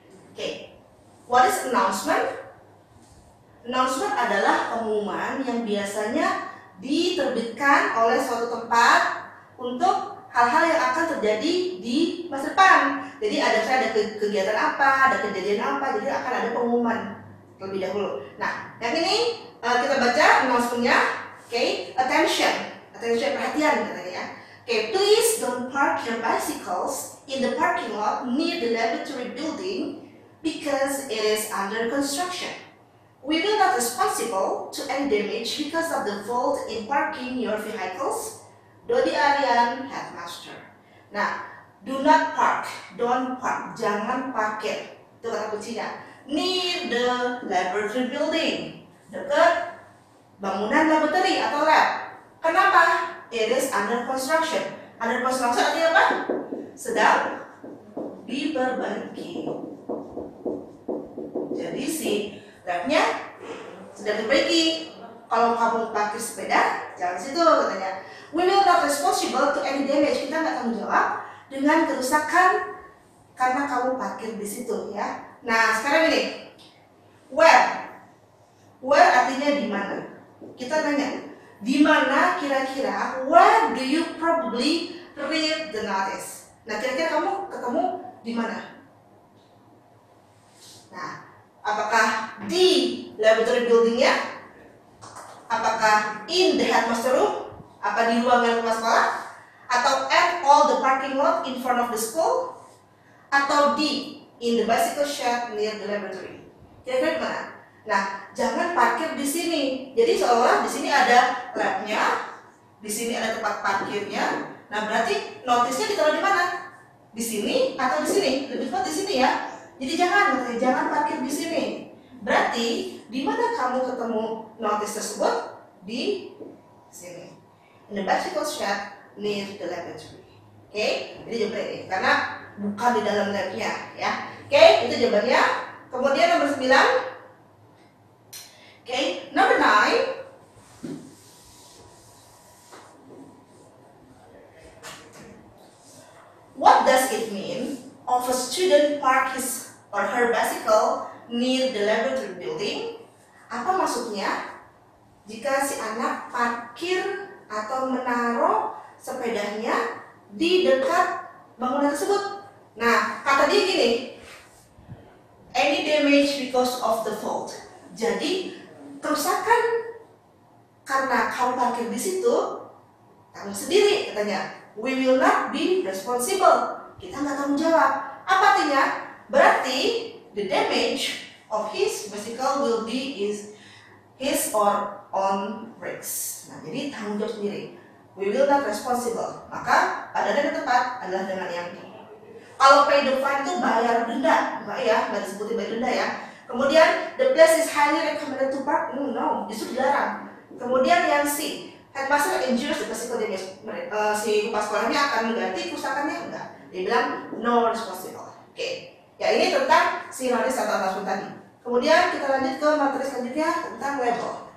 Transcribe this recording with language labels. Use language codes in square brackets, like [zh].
[en] Oke, what is announcement? [id] Announcement adalah pengumuman yang biasanya diterbitkan oleh suatu tempat untuk hal-hal yang akan terjadi di masa depan. Jadi ada kegiatan apa, ada kejadian apa, jadi akan ada pengumuman terlebih dahulu. Nah, yang ini kita baca announcement-nya. Oke, attention, perhatian katanya ya. [en] Oke, please don't park your bicycles in the parking lot near the laboratory building because it is under construction. We will not responsible to any damage because of the fault in parking your vehicles. [id] Dodi Aryan, Headmaster. Nah, [en] do not park, don't park, [id] jangan parkir. Itu kata kuncinya. [en] Near the laboratory building, [id] dekat bangunan laboratory atau lab. Kenapa? [en] It is under construction. [id] Under construction artinya apa? Sedang diperbaiki. Jadi si labnya sedang diperbaiki. Kalau kamu parkir sepeda, jangan situ katanya. [en] We will not responsible to any damage. [id] Kita nggak tanggung jawab dengan kerusakan karena kamu parkir di situ, ya. Nah, sekarang ini, where artinya di mana? Kita tanya, di mana kira-kira? [en] Where do you probably read the notice? [id] Nah, kira-kira kamu ketemu di mana? Nah, apakah di laboratory buildingnya? Apakah [en] in the headmaster room? [id] Apa di ruangan rumah sekolah? [en] Atau at all the parking lot in front of the school? Atau di in the bicycle shed near the laboratory? [id] Kira-kira di mana? Nah, jangan parkir di sini. Jadi seolah di sini ada labnya, di sini ada tempat parkirnya. Nah, berarti notisnya ditaruh di mana? Di sini atau di sini? Lebih tepat di sini ya. Jadi jangan parkir di sini. Berarti di mana kamu ketemu notis tersebut? Di sini. [en] In the bicycle shed near the laboratory. [id] Oke, jadi jawabannya ini karena bukan di dalam labnya, ya. Oke, itu jawabannya. Kemudian nomor 9. [en] Oke, number 9. What does it mean of a student park his or her bicycle near the laboratory building? [id] Apa maksudnya jika si anak parkir atau menaruh sepedanya di dekat bangunan tersebut? Nah, kata dia gini, [en] any damage because of the fault. [id] Jadi kerusakan karena kamu parkir di situ, tanggung sendiri katanya. [en] We will not be responsible. [id] Kita nggak tanggung jawab. Apa artinya? [en] Berarti the damage of his bicycle will be his or on risks. [id] Nah, jadi tanggung jawab sendiri. [en] We will not responsible. [id] Maka padanan yang tepat adalah dengan yang ini. Kalau [en] pay the fine [id] itu bayar denda, enggak ya, nggak disebutin bayar denda ya. [en] Kemudian the place is highly recommended to park. [id] No, justru dilarang. Kemudian yang C, [en] headmaster ensures the bicycle damage. [id] Si kepala sekolahnya akan mengganti kerusakannya, enggak. Dia bilang [en] no responsible. [id] Oke. Ya, ini tentang si notice atau announcement tadi. Kemudian kita lanjut ke materi selanjutnya tentang label.